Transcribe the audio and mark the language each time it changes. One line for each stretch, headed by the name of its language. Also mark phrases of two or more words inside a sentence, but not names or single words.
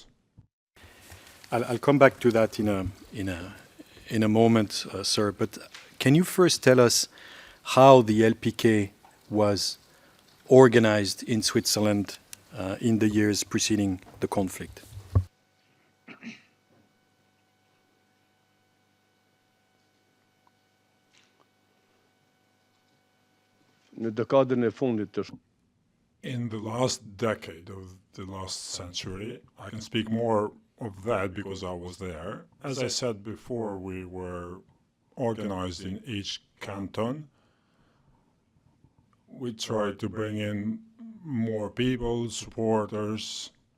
English: I'll come back to that in a moment, sir. But can you first tell us how the LPK was organized in Switzerland in the years preceding the conflict?
Albanian: në dekadën e fundit të
English: In the last decade of the last century, I can speak more of that because I was there. As I said before, we were organized in each canton. We tried to bring in more people, supporters.